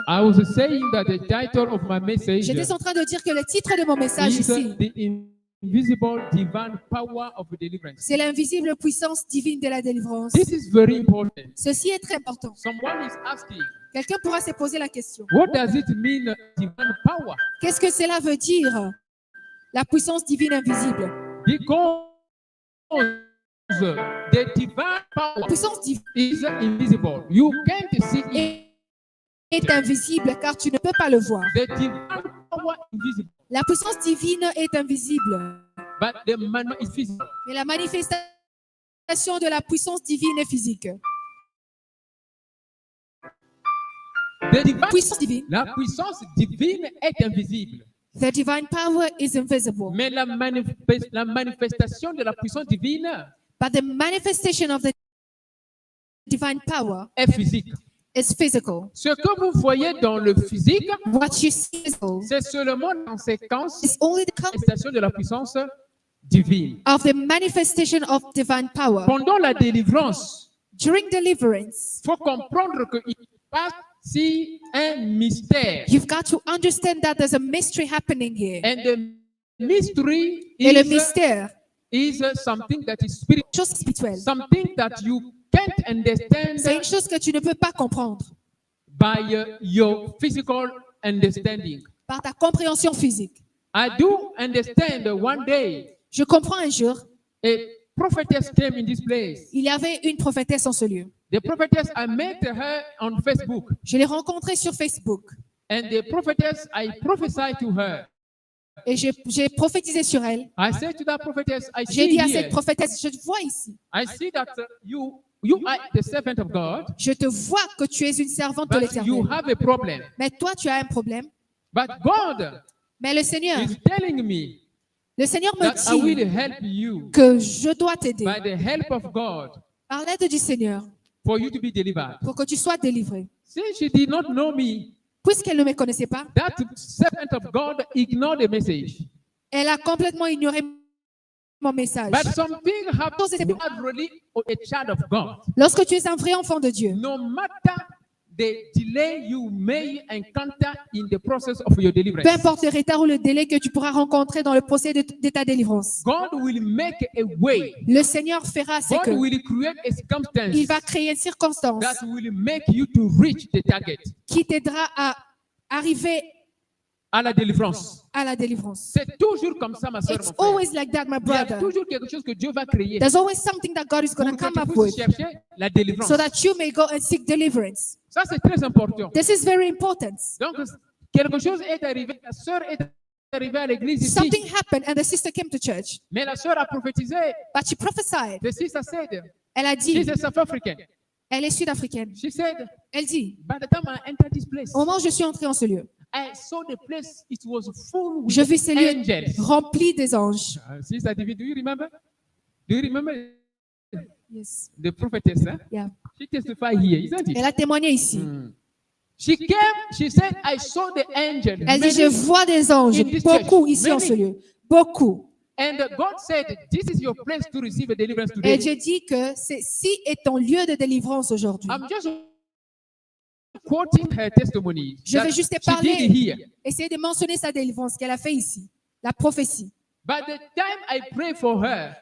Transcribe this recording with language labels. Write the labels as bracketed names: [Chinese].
[English] I was saying that the title of my message [French] j'étais en train de dire que le titre de mon message [English] is [French] ici, [English] the invisible divine power of deliverance. [French] c'est l'invisible puissance divine de la délivrance. [English] This is very important. [French] Ceci est très important. [English] Someone is asking, [French] Quelqu'un pourra se poser la question. [English] what does it mean, divine power? [French] Qu'est-ce que cela veut dire? La puissance divine invisible. [English] Because the divine [French] La [English] power [French] puissance divine [English] is invisible. You can't see it. [French] est invisible car tu ne peux pas le voir. [English] The divine power is invisible, [French] La puissance divine est invisible, [English] but the man is physical. [French] mais la manifestation de la puissance divine est physique. [English] The divine, [French] Puissance divine. la puissance divine est invisible, [English] The divine power is invisible, [French] mais la manifestation de la puissance divine [English] but the manifestation of the divine power [French] est physique. [English] is physical. [French] Ce que vous voyez dans le physique, [English] What you see is physical. [French] c'est seulement la conséquence [English] It's only the [French] de la manifestation de la puissance divine. [English] of the manifestation of divine power. [French] Pendant la délivrance, [English] During deliverance, [French] il faut comprendre qu'il passe si un mystère. [English] you've got to understand that there's a mystery happening here. And the mystery [French] Et le [English] is, [French] mystère, [English] is something that is spiritual, [French] chose spirituelle, [English] something that you can't [French] c'est [English] understand [French] une chose que tu ne peux pas comprendre [English] by your physical understanding. [French] par ta compréhension physique. [English] I do understand one day [French] Je comprends un jour, [English] a prophetess came in this place. [French] il y avait une prophétesse en ce lieu. [English] The prophetess, I met her on Facebook. [French] Je l'ai rencontrée sur Facebook [English] And the prophetess, I prophesied to her. [French] et j'ai prophétisé sur elle. [English] I said to that prophetess, I [French] J'ai [English] see [French] dit à [English] here, [French] cette prophétesse, je te vois ici. [English] I see that you are the servant of God, [French] Je te vois que tu es une servante de [English] but you [French] l'Éternel. [English] have a problem. [French] Mais toi, tu as un problème. [English] But God [French] Mais le Seigneur [English] is telling me [French] me [English] that I will [French] dit [English] help you [French] que je dois t'aider [English] by the help of God [French] par l'aide du Seigneur [English] for you to be delivered. [French] pour que tu sois délivré. [English] Since she did not know me, [French] Puisqu'elle ne me connaissait pas, [English] that servant of God ignored the message. [French] elle a complètement ignoré mon message. [English] But something happens when you are really a child of God. [French] Lorsque tu es un vrai enfant de Dieu, [English] No matter the delay you may encounter in the process of your deliverance, [French] peu importe le retard ou le délai que tu pourras rencontrer dans le procès de ta délivrance, [English] God will make a way. [French] le Seigneur fera ce [English] God [French] que [English] will create a circumstance [French] il va créer une circonstance [English] that will make you to reach the target [French] qui t'aidera à arriver à la délivrance. à la délivrance. C'est toujours comme ça, ma soeur, [English] It's [French] mon frère. [English] always like that, my [French] Il y a [English] brother. [French] toujours quelque chose que Dieu va créer [English] There's always something that God is going to [French] que [English] come [French] tu [English] up [French] puisses chercher la délivrance. [English] so that you may go and seek deliverance. [French] Ça, c'est très important. [English] This is very important. [French] Donc, quelque chose est arrivé. La sœur est arrivée à l'église ici. [English] Something happened and the sister came to church, [French] Mais la sœur a prophétisé. [English] but she prophesied. The sister said, [French] Elle a dit, [English] she's a South African. [French] elle est sud-africaine. [English] She said, [French] Elle dit, [English] by the time I entered this place, [French] au moment où je suis entrée en ce lieu, [English] I saw the place, it was full with [French] Je vis ces lieux [English] angels. [French] remplis des anges. [English] Sister David, do you remember? Do you remember Yes. the prophetess? Huh? Yeah. She testified here, isn't it? [French] Elle a témoigné ici. [English] She came, she said, I saw the angel. [French] Elle dit, je [English] many- [French] vois des anges, [English] in this [French] beaucoup [English] church, [French] ici en [English] many. [French] ce lieu. Beaucoup. [English] And God said, this is your place to receive a deliverance [French] Et [English] today. [French] Dieu dit que ci est ton lieu de délivrance aujourd'hui. [English] I'm just quoting her testimony. [French] Je [English] that [French] vais juste te [English] she did [French] parler, [English] here. [French] essayer de mentionner sa délivrance qu'elle a fait ici, la prophétie. [English] By the time I prayed for her,